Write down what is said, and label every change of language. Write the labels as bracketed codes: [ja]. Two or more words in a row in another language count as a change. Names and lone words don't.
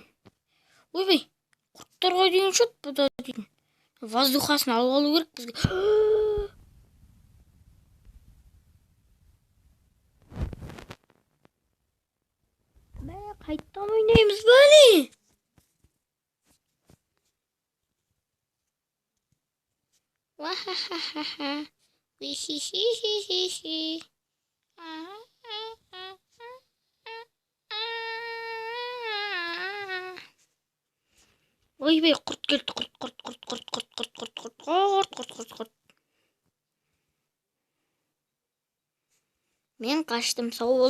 [kk] Ойбай. Құрттарға деген шот бұда дейтін. Воздухасын алып алу керек бізге. Қайттан ойнаймыз ба не? Ва-ха-ха-ха-ха. Уи-хи-хи-хи-хи-хи. Ойбай, құрт келді, құрт. Мен қаштым, сау бол.